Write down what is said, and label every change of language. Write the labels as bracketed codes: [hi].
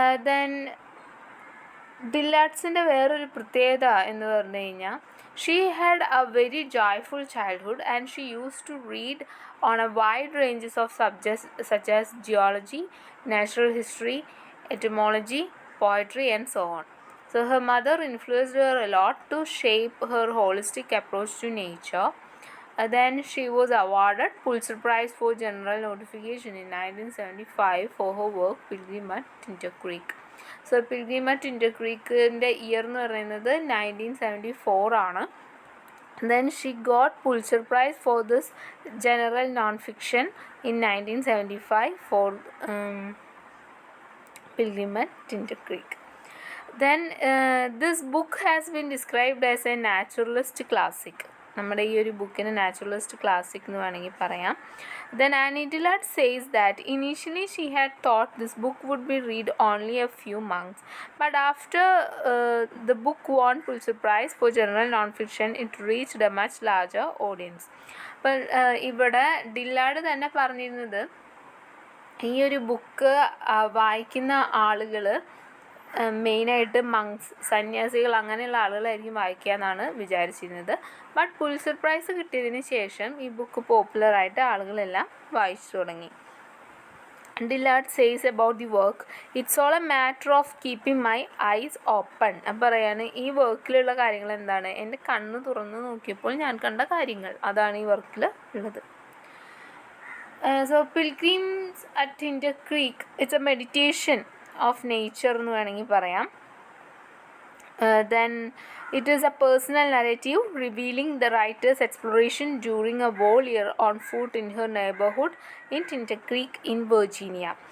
[en] then [ml] ഡില്ലാർഡ്സിൻ്റെ വേറൊരു പ്രത്യേകത എന്ന് പറഞ്ഞു കഴിഞ്ഞാൽ [en] She had a very joyful childhood and she use to read on a wide ranges of subjects such as geology, natural history, etymology, poetry and so on. So her mother influenced her a lot to shape her holistic approach to nature. Then she was awarded Pulitzer Prize for General Notification in 1975 for her work Pilgrim at Tinder Creek. [ml] So Pilgrim at Tinder Creekൻ്റെ year എന്ന് പറയുന്നത് 1974 ആണ്. [en] Then she got Pulitzer Prize for this general non-fiction in 1975 for Pilgrim at Tinder Creek. Then this book has been described as a naturalist classic. [ml] നമ്മുടെ ഈ ഒരു ബുക്കിന് naturalist classic എന്ന് വേണമെങ്കിൽ പറയാം. [en] Then Annie Dillard says that initially she had thought this book would be read only a few months, but after the book won Pulitzer Prize for General Non-Fiction, it reached a much larger audience. [ml] അപ്പോൾ ഇവിടെ ഡില്ലാർഡ് തന്നെ പറഞ്ഞിരുന്നത് ഈ ഒരു book വായിക്കുന്ന ആളുകൾ മെയിനായിട്ട് മങ്സ്, സന്യാസികൾ, അങ്ങനെയുള്ള ആളുകളായിരിക്കും വായിക്കുക എന്നാണ് വിചാരിച്ചിരുന്നത്. ബട്ട് പുലിറ്റ്സർ പ്രൈസ് കിട്ടിയതിന് ശേഷം ഈ ബുക്ക് പോപ്പുലറായിട്ട് ആളുകളെല്ലാം വായിച്ചു തുടങ്ങി. [en] Dillard says about the work, it's all a matter of keeping my eyes open. [ml] പറയാണ് ഈ വർക്കിലുള്ള കാര്യങ്ങൾ എന്താണ്, എൻ്റെ കണ്ണ് തുറന്ന് നോക്കിയപ്പോൾ ഞാൻ കണ്ട കാര്യങ്ങൾ, അതാണ് ഈ വർക്കിൽ ഉള്ളത്. [en] so pilgrims at Tinder Creek it's a meditation of nature [ml] എന്ന് വേണമെങ്കിൽ പറയാം. [en] Then it is a personal narrative revealing the writer's exploration during a whole year on foot in her neighborhood in Tinder Creek in Virginia.